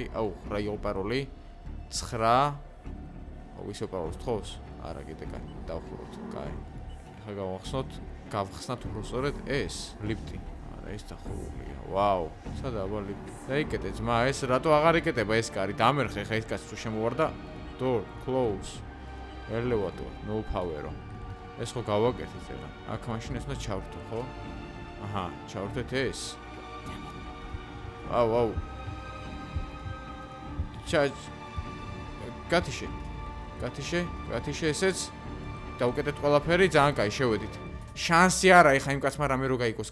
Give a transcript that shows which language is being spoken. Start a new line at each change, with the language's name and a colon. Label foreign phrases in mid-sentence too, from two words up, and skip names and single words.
Georgian: რა იყო პაროლი? 9 ისო პაროლს თხოვს? არა, კიდე კაი, დავხუროთ. კაი. ეხლა გავხსნათ უბრალოდ ეს ლიფტი. არა, ეს დახურულია. ვაუ, სადა აბა ლიფტი. დაიკეტე ძმა, ეს რატო აღარ იკეტება ეს კარი? დამერხე ხა ეს კაცი თუ შემოვარდა.
English: Door, close. elevator, no power.
Georgian: ეს ხო გავაკეთეთ ეგა. აქ მაშინ ეს უნდა ჩავრთო, ხო? აჰა, ჩავრთეთ ეს. აუ. გათიშე ესეც. დავკეტეთ ყველაფერი, ძალიან კაი, შევედით. შანსი არა, ეხა იმ კაცმა რამე რო გაიგოს.